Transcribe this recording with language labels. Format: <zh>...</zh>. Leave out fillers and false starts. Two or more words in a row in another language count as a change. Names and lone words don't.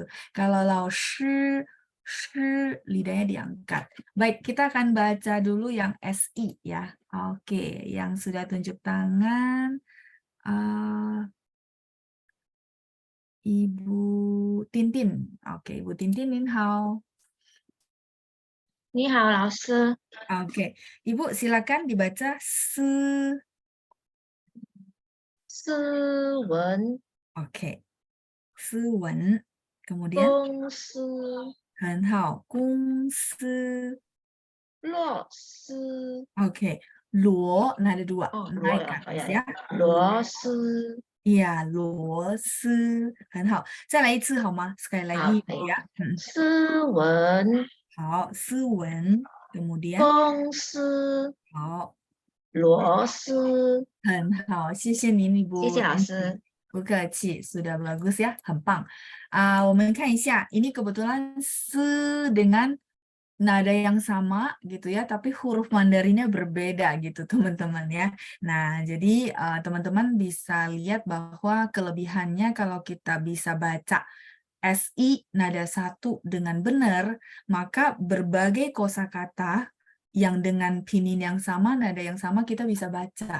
<id>Kalau</id> <zh>老师,</zh> <id>shi lidahnya diangkat. Baik, kita akan baca dulu yang SI ya. Oke, yang sudah tunjuk tangan. Ibu Tintin. Oke, Ibu Tintin,</id> <zh>您好. 你好，老师。</zh> <id>Oke, Ibu silakan dibaca se.</id> <zh>斯文</zh> <id>Oke, 斯文. Kemudian</id> <zh>公司很好，公司. 洛斯</zh> <id>Oke, luo nada 2, Oh, luo naik ya, ke oh, atas ya, ya.</id> <zh>螺丝 Iya, 螺丝，很好。再来一次好吗？</zh> <id>Sekali lagi</id> <zh>好</zh> <id>ya.</id> <zh>斯文好，斯文. Kemudian 公司好，螺丝很好，谢谢您，Ibu. 谢谢老师。不客气,</zh> <id>sudah bagus ya,</id> <zh>很棒. 我们看一下,</zh> <id>ini kebetulan se dengan nada yang sama gitu ya, tapi huruf Mandarinnya berbeda gitu teman-teman ya. Nah, jadi teman-teman bisa lihat bahwa kelebihannya kalau kita bisa baca SI nada 1 dengan benar, maka berbagai kosakata yang dengan pinin yang sama, nada yang sama kita bisa baca.</id>